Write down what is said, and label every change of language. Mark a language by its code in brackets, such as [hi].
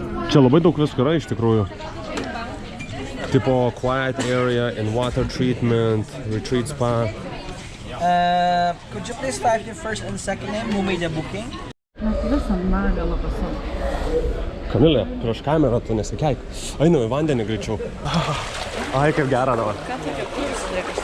[lt] Čia labai daug visko yra iš tikrųjų. Tipo [en] quiet area and water treatment, retreat spa. Could you please type your first and second name? Who made the booking? [lt] Kamilė, prieš kamerą tu nesikeik. Einu į vandenį greičiau. Ai, kaip gera dabar. Ką tokia kursė